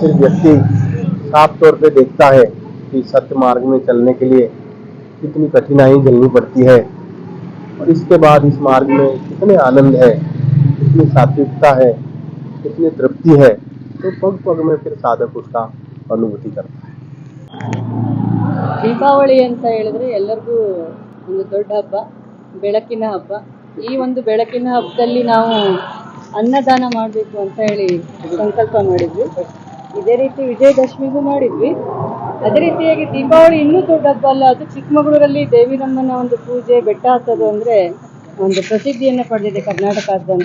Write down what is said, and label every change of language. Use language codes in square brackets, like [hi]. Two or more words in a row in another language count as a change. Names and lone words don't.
[hi] इसमें सिर्फ व्यक्ति साफ तौर पे देखता है कि सत्य मार्ग में चलने के लिए कितनी कठिनाई झेलनी पड़ती है और इसके बाद इस मार्ग में कितने आनंद है, कितनी सात्विकता है, कितनी तृप्ति है, तो पग पग में फिर साधक उसका अनुभूति करता है। [kn] ದೀಪಾವಳಿ ಅಂತ ಹೇಳಿದ್ರೆ ಎಲ್ಲರಿಗೂ ಒಂದು ದೊಡ್ಡ ಹಬ್ಬ, ಬೆಳಕಿನ ಹಬ್ಬ. ಈ ಒಂದು ಬೆಳಕಿನ ಹಬ್ಬದಲ್ಲಿ ನಾವು ಅನ್ನದಾನ ಮಾಡಬೇಕು ಅಂತ ಹೇಳಿ ಸಂಕಲ್ಪ ಮಾಡಿದ್ವಿ. ಇದೇ ರೀತಿ ವಿಜಯದಶಮಿಗೂ ಮಾಡಿದ್ವಿ. ಅದೇ ರೀತಿಯಾಗಿ ದೀಪಾವಳಿ ಇನ್ನೂ ದೊಡ್ಡ ಹಬ್ಬ ಅಲ್ಲ, ಅದು ಚಿಕ್ಕಮಗಳೂರಲ್ಲಿ ದೇವಿರಮ್ಮನ ಒಂದು ಪೂಜೆ, ಬೆಟ್ಟ ಹತ್ತೋದು ಅಂದ್ರೆ ಒಂದು ಪ್ರಸಿದ್ಧಿಯನ್ನು ಪಡೆದಿದೆ ಕರ್ನಾಟಕದಾದ್ಯಂತ.